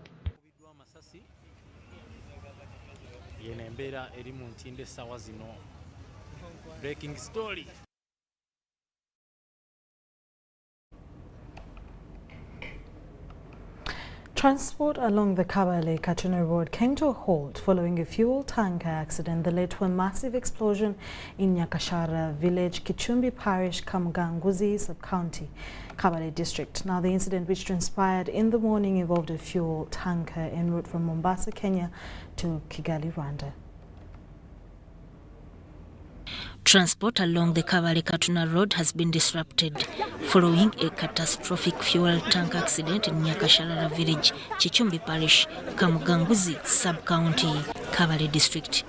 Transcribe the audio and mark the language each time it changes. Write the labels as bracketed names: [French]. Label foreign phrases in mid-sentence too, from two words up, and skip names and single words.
[English] Breaking story. Transport along the Kabale-Katuna Road came to a halt following a fuel tanker accident that led to a massive explosion in Nyakashara village, Kichumbi Parish, Kamuganguzi sub-county, Kabale District. Now, the incident, which transpired in the morning, involved a fuel tanker en route from Mombasa, Kenya to Kigali, Rwanda. Transport along the Kabale-Katuna Road has been disrupted following a catastrophic fuel tank accident in Nyakasharara village, Chichumbi Parish, Kamuganguzi sub-county, Kabale District.